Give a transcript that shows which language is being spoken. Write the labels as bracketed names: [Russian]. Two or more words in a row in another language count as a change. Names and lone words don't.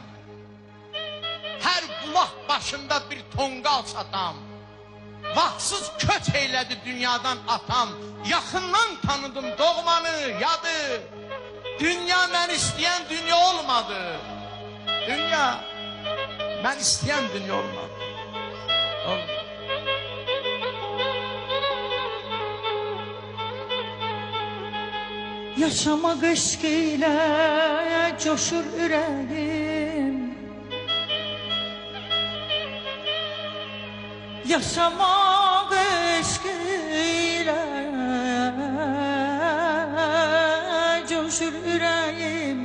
[Azerbaijani] Hər bulaq başında bir tonqal satam. Vaxtsız köç eylədi dünyadan atam. Yaxından tanıdım doğmanı, yadı. Dünya mən istəyən dünya olmadı. Dünya mən istəyən dünya olmadı. [Turkish] Yaşamak eşkiyle coşur yüreğim. Yaşamak eşkiyle coşur yüreğim.